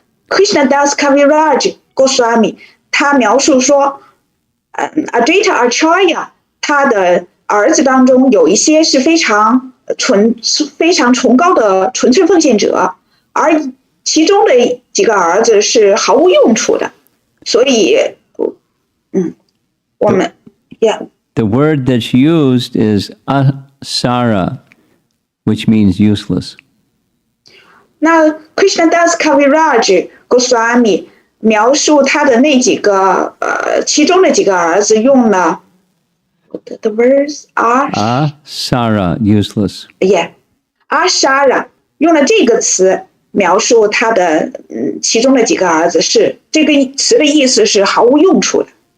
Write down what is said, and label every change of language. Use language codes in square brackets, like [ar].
[zh] Krishnadas Kaviraj Goswami 他描述说， Adwaita Acharya 他的儿子当中有一些是非常崇高的纯粹奉献者，而其中的几个儿子是毫无用处的，所以，我们 yeah。 [en] The word that's used is asara, which means useless. [zh] 那 Krishnadas Kaviraj Goswami 描述他的那几个其中的几个儿子用了 [en] the words are Asara, useless. [zh] Ashara 用了这个词描述他的其中的几个儿子，是这个词的意思是毫无用处的。